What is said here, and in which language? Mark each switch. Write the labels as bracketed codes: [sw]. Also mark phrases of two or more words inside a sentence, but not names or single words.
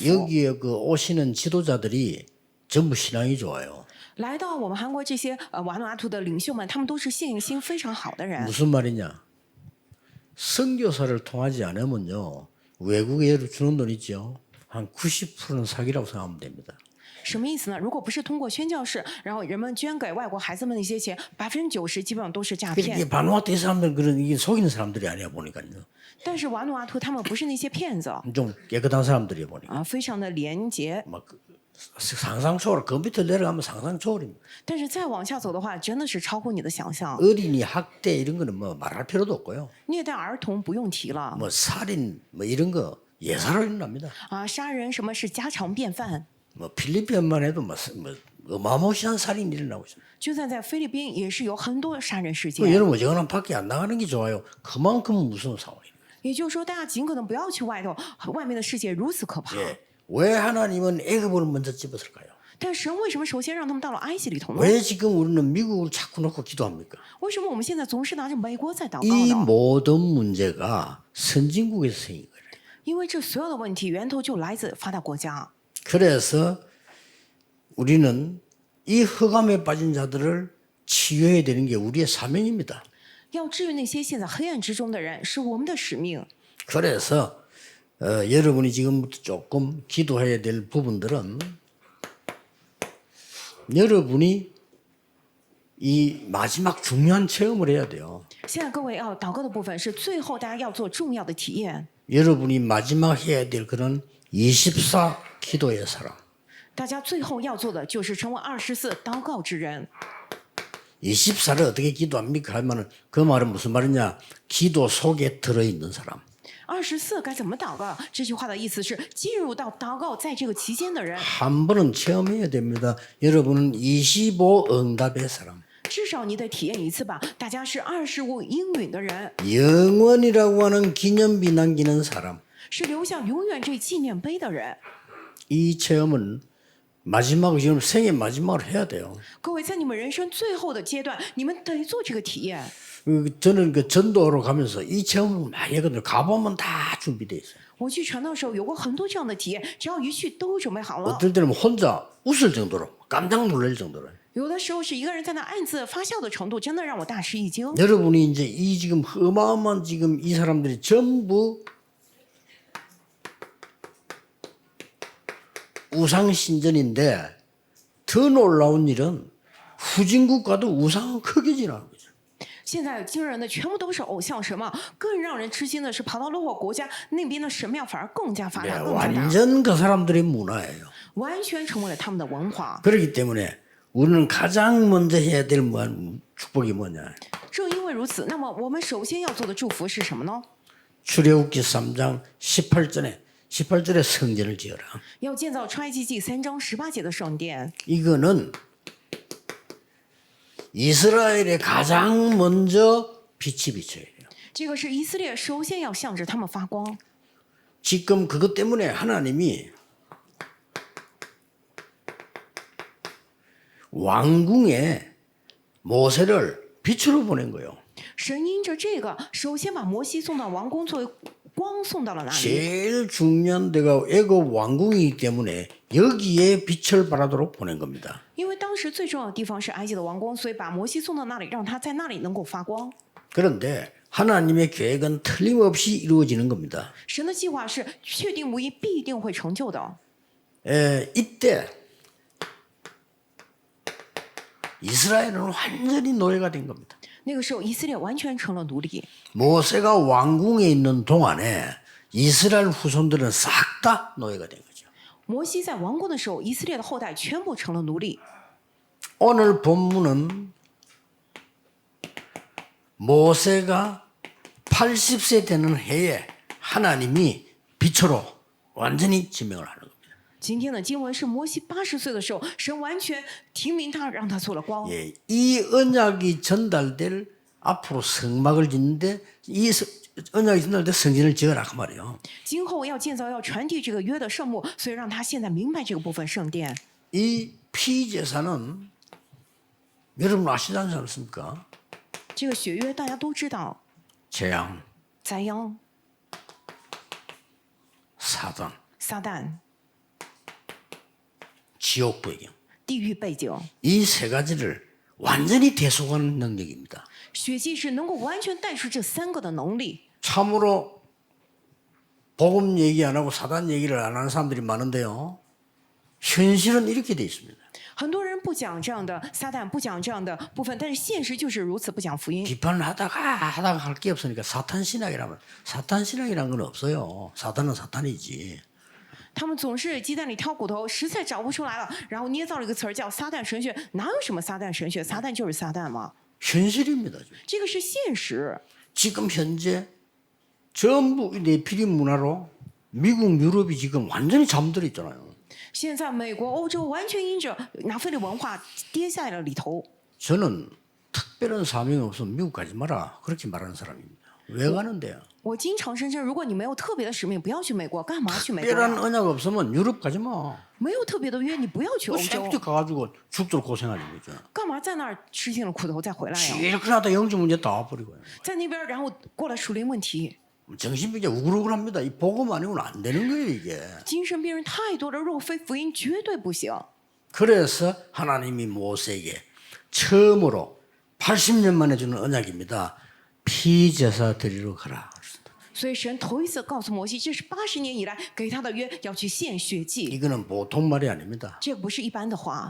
[ko] 여기에 그 오시는 지도자들이 전부 신앙이 좋아요. [zh] 来到我们韩国这些瓦努阿图的领袖们，他们都是信心非常好的人。 [ko] 무슨 말이냐? 선교사를 통하지 않으면요 외국에 주는 돈 있죠 한 90%는 사기라고 생각하면 됩니다. [zh] 什么意思呢？如果不是通过宣教士，然后人们捐给外国孩子们的一些钱，90%基本上都是诈 [ko] 이게 [zh] 骗。 [ko] 바누아투 사람들은 그런 이게 속이는 사람들이 아니야 보니까요. [zh] 但是瓦努阿图他们不是那些骗子 [ko] 좀 깨끗한 사람들이 보니까 [zh] 啊，非常的廉洁。 [ko] 막 상상 초월 그 밑에 내려가면 상상 초월입니다. [zh] 但是再往下走的话，真的是超乎你的想象。 [ko] 어린이 학대 이런 거는 뭐 말할 필요도 없고요. [zh] 虐待儿童不用提了 [ko] 뭐 살인 뭐 이런 거 예사로 일어납니다. [zh] 啊，杀人什么是家常便饭。 [ko] 뭐 필리핀만 해도 뭐 어마무시한 살인이 일어나고 있습니다. [zh] 就算在菲律宾也是有很多杀人事 [ko] 그 [zh] 件。 [ko] 여러분 어지간하면 밖에 안 나가는 게 좋아요. 그만큼 무서운 상황이에요. [zh] 也就是说，大家尽可能不要去外头，外面的世界如此可怕。 [ko] 예. 왜 하나님은 애굽을 먼저 집었을까요? [zh] 但神为什么首先让他们到了埃及里头呢？ [ko] 왜 지금 우리는 미국을 자꾸 놓고 기도합니까? [zh] 为什么我们现在总是拿着美国在祷 [ko] 이 [zh] 告呢？ [ko] 모든 문제가 선진국에서 생긴 거예요. [zh] 因为这所有的问题源头就来自发达国家。 [ko] 그래서 우리는 이 흑암에 빠진 자들을 치유해야 되는 게 우리의 사명입니다. [zh] 要治愈那些陷在黑暗之中的人，是我们的使命。 [ko] 그래서 여러분이 지금부터 조금 기도해야 될 부분들은 여러분이 이 마지막 중요한 체험을 해야 돼요. [zh] 现在各位要祷告的部分是最后大家要做重要的体验。 [ko] 여러분이 마지막 해야 될 그런 24 기도의 사람. [zh] 大家最后要做的就是成为24祷告之人。 [ko] 24를 어떻게 기도합니까? 하면은 그 말은 무슨 말이냐? 기도 속에 들어있는 사람. [zh] 24 该怎么祷告？这句话的意思是进入到祷告在这个期间的人， [ko] 한 번은 체험해야 됩니다. 여러분은 25 응답의 사람. [zh] 至少你得体验一次吧。大家是25应允的人， [ko] 영원이라고 하는 기념비 남기는 사람. [zh] 是留下永远这纪念碑的人。 [ko] 이 체험은 마지막 지금 생애 마지막으로 해야 돼요. [zh] 各位，在你们人生最后的阶段，你们得做这个体验。 [ko] 저는 그 전도로 가면서 이 체험을 많이 했거든요. 가보면 다 준비돼 있어요. [zh] 我去传道的时候有过很多这样的体验，只要一去都准备好了。 [ko] 어떨 때는 혼자 웃을 정도로 깜짝 놀랄 정도로. [zh] 有的时候是一个人在那暗自发笑的程度，真的让我大吃一惊。 [ko] 여러분이 이제 이 지금 어마어마한 지금 이 사람들이 전부 우상 신전인데 더 놀라운 일은 후진국가도 우상은 크게 지나는 거죠. [zh] 现在惊人的全部都是偶像神嘛，更让人吃惊的是，跑到落后国家那边的神庙反而更加发 [ko] 네, [zh] 达，更加大， [ko] 완전 그 사람들의 문화예요. [zh] 完全成为了他们的文化。 [ko] 그렇기 때문에 우리는 가장 먼저 해야 될 축복이 뭐냐? [zh] 正因为如此，那么我们首先要做的祝福是什么呢？ [ko] 출애굽기 3장 18절에 성전을 지어라. [zh] 要建造出埃及记3章18节的圣殿。 [ko] 이거는 이스라엘에 가장 먼저 빛이 비쳐야 돼요. [zh] 这个是以色列首先要向着他们发光。 [ko] 지금 그것 때문에 하나님이 왕궁에 모세를 빛으로 보낸 거예요. [zh] 神因着这个，首先把摩西送到王宫，作为光送到了那里。 [ko] 제일 중요한 데가 애굽 왕궁이기 때문에 여기에 빛을 발하도록 보낸 겁니다. [zh] 因为当时最重要的地方是埃及的王宫，所以把摩西送到那里，让他在那里能够发光。 [ko] 그런데 하나님의 계획은 틀림없이 이루어지는 겁니다. [zh] 神的计划是确定无疑，必定会成就的。 [ko] 이때 이스라엘은 완전히 노예가 된 겁니다. [zh] 那个时候，以色列完全成了奴隶。 [ko] 모세가 왕궁에 있는 동안에 이스라엘 후손들은 싹 다 노예가 된 거죠. [zh] 摩西在王宫的时候，以色列的后代全部成了奴隶。 [ko] 오늘 본문은 모세가 80세 되는 해에 하나님이 빛으로 완전히 지명을 하는 겁니다. [zh] 今天的经文是摩西80岁的时候，神完全提名他，让他做了光。 [ko] 예, 이 언약이 전달될 앞으로 성막을 짓는데 이 언약이 전달될 성전을 지어라 그 말이에요. [zh] 今后要建造、要传递这个约的圣幕，所以让他现在明白这个部分圣殿。 [ko] 이 피제사는 여러분 아시지 않습니까? [zh] 这个血约大家都知道， [ko] 재앙, [zh] 灾殃、 [ko] 사단, [zh] 撒旦、 [ko] 지옥 배경 [zh] 地狱背景。 [ko] 이 세 가지를 완전히 대속하는 능력입니다. [zh] 血祭是能够完全带出这3个的能力。 [ko] 참으로 복음 얘기 안 하고 사단 얘기를 안 하는 사람들이 많은데요. 현실은 이렇게 돼 있습니다. [zh] 很多人不讲这样的撒旦，不讲这样的部分，但是现实就是如此，不讲福音。 [ko] 비판을 하다가 할 게 없으니까 사탄 신학이라면 사탄 신학이란 건 없어요. 사탄은 사탄이지. [zh] 他们总是鸡蛋里挑骨头，实在找不出来了，然后捏造了一个词儿叫撒旦神学。哪有什么撒旦神学？撒旦就是撒旦嘛， [ko] 현실입니다. [zh] 这个是现实。 [ko] 지금 현재 전부 네피림 문화로 미국, 유럽이 지금 완전히 잠들어 있잖아요. [zh] 现在美国、欧洲完全因着拿非的文化跌在了里头。 [ko] 저는 특별한 사명이 없으면 미국 가지 마라 그렇게 말하는 사람입니다. 왜 가는데요? [zh] 我经常声称，如果你没有特别的使命，不要去美国，干嘛去美国 [ko] 특별한 [zh] 呀？ [ko] 언약 없으면 유럽 가지 마. [zh] 没有特别的约，你不要去欧洲， [ko] 쌤때 가가지고 죽도록 고생하는 거죠. [zh] 干嘛在那儿吃尽了苦头再回来呀？ [ko] 지력하다 영적 문제 다 와버리고요. [zh] 在那边，然后过来属灵问题， [ko] 정신병자 우글우글합니다. 이 복음 아니고는 안 되는 거예요 이게. [zh] 精神病人太多了，若非福音绝对不行。 [ko] 그래서 하나님이 모세에게 처음으로 80년 만에 주는 언약입니다. 피제사 드리러 가라. [zh] 所以神头一次告诉摩西，这是80年以来给他的约，要去献血祭， [ko] 이거는 보통 말이 아닙니다. [zh] 这不是一般的话。